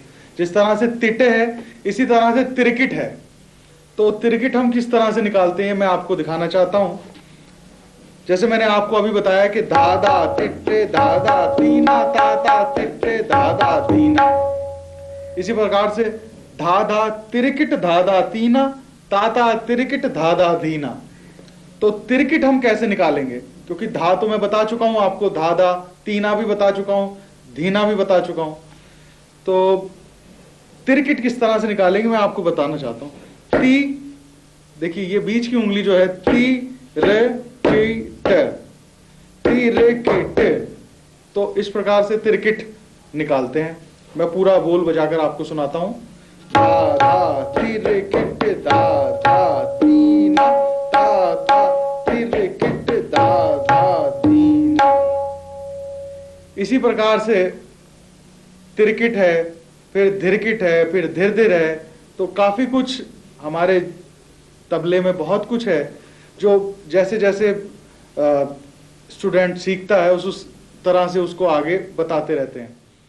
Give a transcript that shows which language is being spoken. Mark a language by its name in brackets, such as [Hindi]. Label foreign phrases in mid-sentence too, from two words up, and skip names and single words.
[Hindi] जिस तरह से तिटे है, इसी तरह से तिरकिट है। तो तिरकिट हम किस तरह से निकालते हैं मैं आपको दिखाना चाहता हूं। जैसे मैंने आपको अभी बताया कि दादा तिट्टे दादा तीना, ताता तिट्टे दादा तीना। इसी प्रकार से धाधा तिरकिट धाधा तीना, ताता तिरकिट धाधा धीना। तो तिरकिट हम कैसे निकालेंगे? क्योंकि धा तो मैं बता चुका हूं आपको, धाधा, तीना भी बता चुका हूं, धीना भी बता चुका हूं। तो तिरकिट किस तरह से निकालेंगे मैं आपको बताना चाहता हूं। ती, देखिए ये बीच की उंगली जो है, ती रे की टे, ती रे की टे। तो इस प्रकार से तिरकिट निकालते हैं। मैं पूरा बोल बजाकर आपको सुनाता हूं। धा धा तिरकिट धा धा तीना, ता ता तिरकिट धा धा तीना। इसी प्रकार से तिरकिट है, फिर धिरकिट है, फिर धीर धीर है। तो काफी कुछ हमारे तबले में बहुत कुछ है जो जैसे जैसे स्टूडेंट सीखता है उस तरह से उसको आगे बताते रहते हैं।